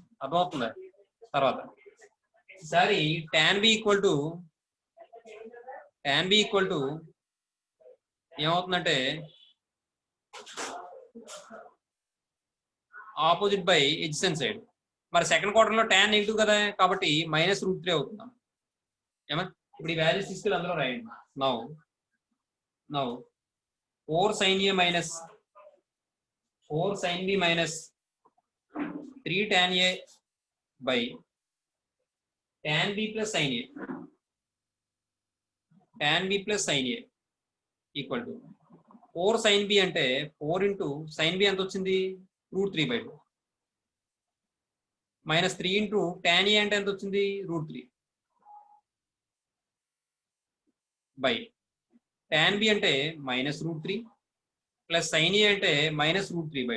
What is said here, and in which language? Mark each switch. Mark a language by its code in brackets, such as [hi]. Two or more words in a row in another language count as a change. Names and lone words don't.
[te] అర్థమవుతుంది. తర్వాత ఈసారి [en] tan B equal to [te] ఏమవుతుందంటే [en] opposite by adjacent side. [te] మరి [en] second quarter [te] లో tan నెగిటివ్ కదా, కాబట్టి -√3 అవుతుంది. ఏమా ఇప్పుడు ఈ వాల్యూస్ తీసుకెళ్ళి అందులో రాయండి. [en] నౌ 4 sin A minus 4 sin B minus 3 tan A by tan B plus sin A. tan B plus sin A equal to 4 sin B [te] అంటే [en] 4 into sin B [te] ఎంత వచ్చింది, [en] √3/2 minus 3 into tan A [te] అంటే ఎంత వచ్చింది, [en] √3 by tan B [te] అంటే -√3 [en] plus sin A [te] అంటే -√3/2.